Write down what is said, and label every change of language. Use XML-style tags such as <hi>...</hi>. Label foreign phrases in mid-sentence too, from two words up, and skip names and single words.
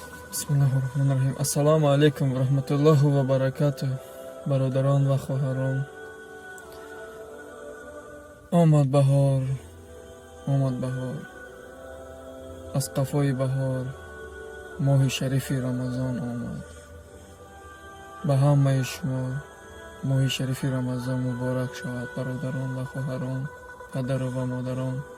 <ar>بسم الله الرحمن الرحيم. السلام عليكم ورحمة الله وبركاته.</ar> <tg>Бародарон ва хоҳарон. Омад баҳор, омад баҳор. Аз қафои баҳор моҳи шарифи Рамазон омад. Ба ҳамаи шумо моҳи шарифи Рамазон муборак шавад, бародарон ва хоҳарон, падару ва модарон.</tg>